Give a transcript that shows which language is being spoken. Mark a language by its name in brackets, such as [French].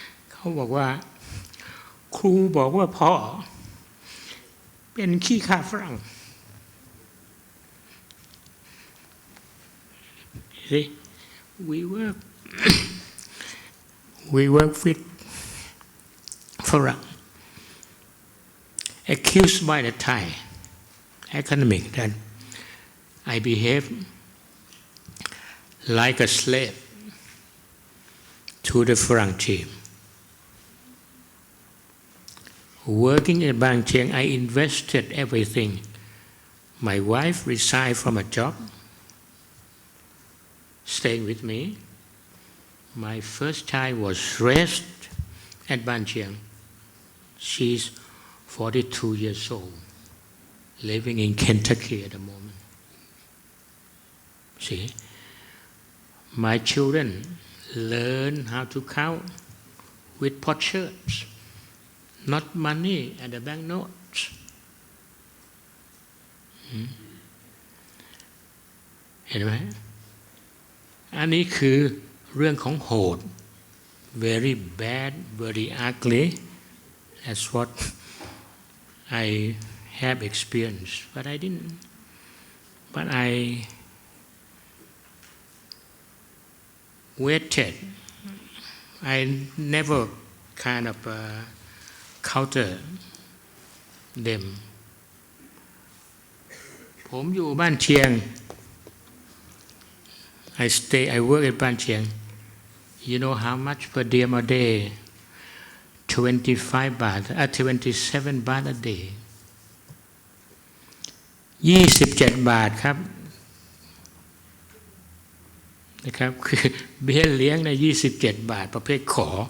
[Thai] เขาบอกว่าครูบอกว่าพ่อเป็นขี้ข้าฝรั่ง [English] See we work with ฝรั่งaccused by the Thai academic that I behave like a slave to the Farang team. Working at Bang Chiang, I invested everything. My wife resigned from a job, staying with me. My first child was raised at Bang Chiang. She's 42 years old, living in Kentucky at the moment. See, my children learn how to count with potsherds, not money at the bank notes. [Thai] เห็นไหมอันนี้คือเรื่องของโหด [English] very bad, very ugly. That's what I have experienced, but I didn't. But I waited. I never kind of counter them. [Thai] ผมอยู่บ้านเชียง [English] I work at บ้านเชียง You know how much per diem a day 25 baht 27 baht a day [Thai] 27 บาทครับนะครับคือเบี้ยเลี้ยงใน27 บาทประเภทขอ